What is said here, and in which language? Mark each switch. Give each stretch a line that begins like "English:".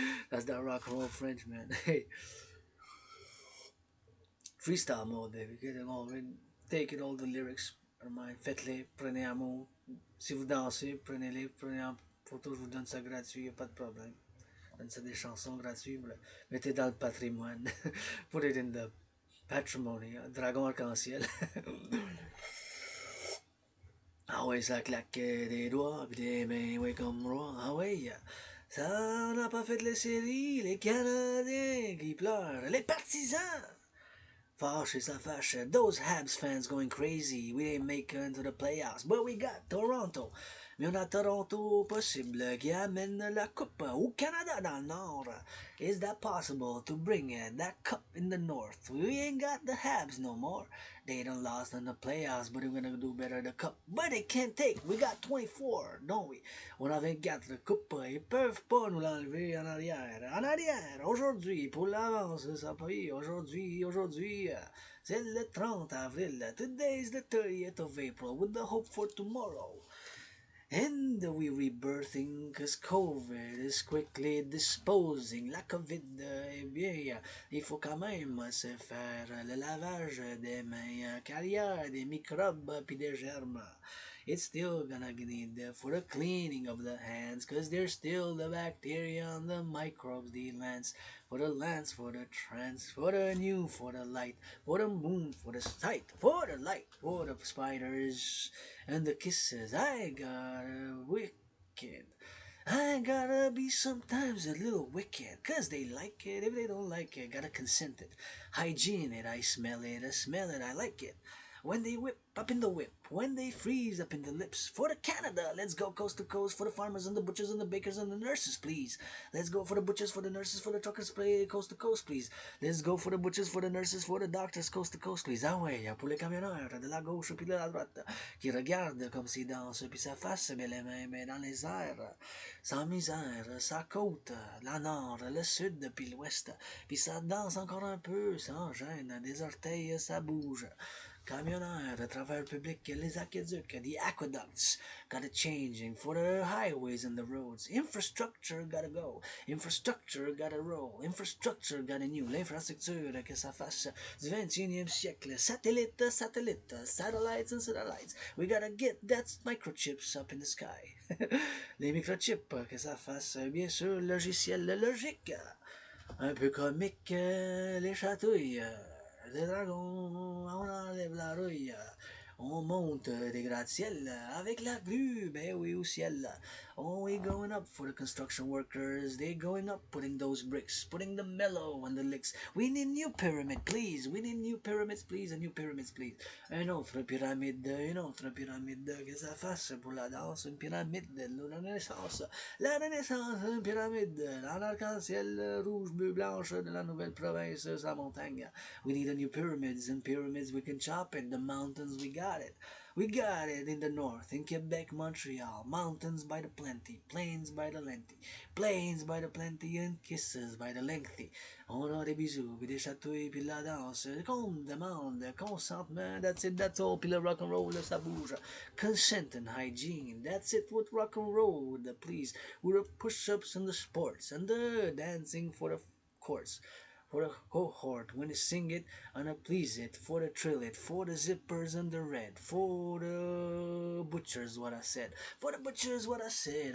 English: That's the rock and roll French, man. Hey, freestyle mode, baby. Take it all the lyrics are mine.
French: Faites-les, prenez un mot. Si vous dansez, prenez-les, prenez en photo, je vous donne ça gratuit, y a pas de problème. Donne ça des chansons gratuites, mettez dans le patrimoine.
English: Put it in the patrimony,
French: dragon arc-en-ciel. Ah ouais, ça claque des doigts, puis des mains, ouais, comme roi. Ah ouais, ça n'a pas fait les séries, les Canadiens qui pleurent, les partisans. Fâche, ça fâche.
English: Those Habs fans going crazy. We didn't make it into the playoffs, but we got Toronto.
French: Mais on a Toronto possible qui amène la coupe au Canada dans le Nord.
English: Is that possible to bring that cup in the North? We ain't got the Habs no more. They done lost in the playoffs, but we're gonna do better the cup. But they can't take. We got 24, don't we?
French: On a 24 le coupe. Ils peuvent pas nous l'enlever en arrière. En arrière, aujourd'hui, pour l'avance, ça paye. Aujourd'hui, c'est le 30 avril.
English: Today's the 30th of April with the hope for tomorrow. And we rebirthing cause COVID is quickly disposing.
French: La COVID, eh bien, il faut quand même se faire le lavage des mains, car il y a des microbes puis des germes.
English: It's still gonna need for the cleaning of the hands, cause there's still the bacteria and the microbes, the lens, for the trans, for the new, for the light, for the moon, for the sight, for the light, for the spiders and the kisses. I got wicked. I gotta be sometimes a little wicked, cause they like it. If they don't like it, gotta consent it. Hygiene it, I smell it, I like it. When they whip up in the whip, when they freeze up in the lips. For the Canada, let's go coast to coast. For the farmers and the butchers and the bakers and the nurses, please. Let's go for the butchers, for the nurses, for the truckers, play coast to coast, please. Let's go for the butchers, for the nurses, for the doctors, coast to coast, please.
French: Ah ouais, pour les camionneurs de la gauche puis de la droite, qui regardent comme s'ils dansent, puis sa face, mais les mains, mais dans les airs, sans misère, sa côte, la nord, le sud, puis l'ouest, puis ça danse encore un peu, sans gêne, des orteils, ça bouge. Camionneurs à travers le public, les aqueducs,
English: the aqueducts, gotta changing for the highways and the roads. Infrastructure gotta go, infrastructure gotta roll, infrastructure gotta new.
French: L'infrastructure que ça fasse du 21e siècle.
English: Satellite, satellites and satellites. We gotta get that microchips up in the sky.
French: Les microchips, que ça fasse bien sûr logiciel logique. Un peu comique, les chatouilles. Les dragons, on enlève la rouille. On monte des gratte-ciels avec la grue, ben oui, au ciel.
English: Oh, we going up for the construction workers. They going up, putting those bricks, putting the mellow on the licks. We need new pyramid, please. We need new pyramids, please, and new pyramids, please.
French: Une autre pyramide, que ça fasse pour la danse, une pyramide, la Renaissance. La Renaissance, une pyramide, en arc-en-ciel rouge, bleu, blanche de la nouvelle province, sa montagne.
English: We need a new pyramids, and pyramids we can chop it. The mountains, we got it. We got it in the north, in Quebec, Montreal. Mountains by the plenty, plains by the lengthy, plains by the plenty, and kisses by the lengthy.
French: On a des bisous, puis des chatouilles, puis la danse. Qu'on demande, consentement,
English: that's it, that's all.
French: Puis le rock and roll, ça bouge.
English: Consent and hygiene, that's it with rock and roll. With the please, with the push-ups and the sports, and the dancing for the course. For the cohort, when you sing it, and I please it, for the trill it, for the zippers and the red, for the butchers, what I said, for the butchers, what I said.